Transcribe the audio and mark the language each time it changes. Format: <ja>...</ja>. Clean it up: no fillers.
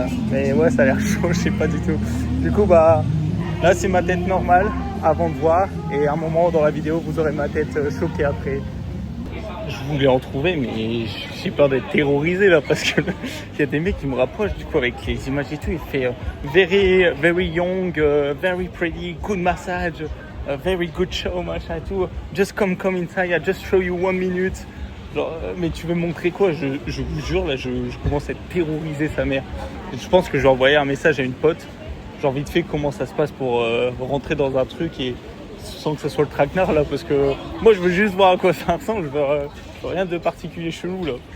<fr>Mais ouais ça a l'air chaud, je sais pas du tout. Du coup là c'est ma tête normale avant de voir, et à un moment dans la vidéo vous aurez ma tête choquée après. Je voulais en trouver mais j'ai peur d'être terrorisé là parce que il y a des mecs qui me rapprochent du coup avec les images et tout. Il fait</fr> <en>very very young, very pretty, good massage, very good show</en> <fr>machin et tout,</fr> <en>just come inside, I just show you 1 minute.</en> <fr>Genre, mais tu veux me montrer quoi? Je vous jure là je commence à être terrorisé sa mère. Je pense que je vais envoyer un message à une pote, genre vite fait comment ça se passe pour rentrer dans un truc et sans que ce soit le traquenard là, parce que moi je veux juste voir à quoi ça ressemble, je veux rien de particulier chelou là.</fr>